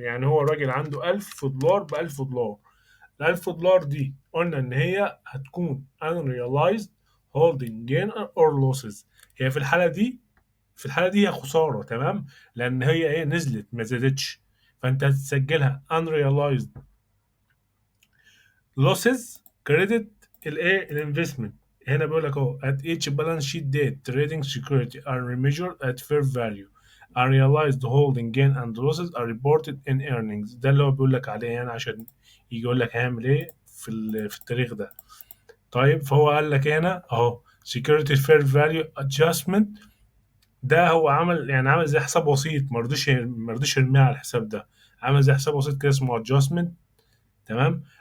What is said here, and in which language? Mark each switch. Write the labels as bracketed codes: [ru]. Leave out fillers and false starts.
[ar] يعني هو الراجل عنده 1000 دولار ب 1000 دولار. ال 1000 دولار دي قلنا إن هي هتكون [en] unrealized holding gain or losses. [ar] هي في الحالة دي هي خسارة. تمام. لأن هي إيه نزلت ما زادتش، فأنت هتسجلها [en] unrealized losses credit [ar] الإيه الانفستمنت. هنا بيقول لك أهو [en] at each balance sheet date trading security are remeasured at fair value. Unrealized holding gain and losses are reported in earnings. [ar] ده اللي هو بيقول لك عليه يعني، عشان يجي يقول لك هيعمل إيه في التاريخ ده. طيب فهو قال لك هنا اهو [en] security fair value adjustment. [ar] ده هو عمل يعني عمل زي حساب وسيط، ما رضيش يرميها على الحساب ده، عمل زي حساب وسيط كده اسمه adjustment. تمام.